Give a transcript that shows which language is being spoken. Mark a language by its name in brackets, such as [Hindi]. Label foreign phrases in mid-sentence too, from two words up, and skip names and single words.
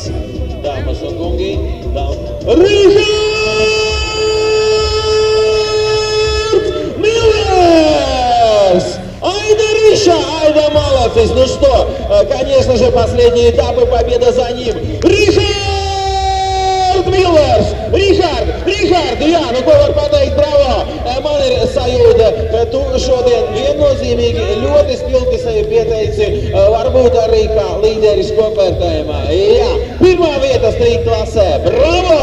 [Latvian] Dāmas un kungi, Рихард Millers! [Russian] Айда, Риша, айда, молодец! Ну что, конечно же, последний этап и победа за ним. Рихард Millers! [Latvian] Rihard, jā, nu ko var pateikt, bravo! Man ir sajūta, ka tu šodien viennozīmīgi ļoti spilgti sevi pieteici, varbūt arī kā līderis kopvērtējumā. Jā, pirmā vieta street klasē, bravo!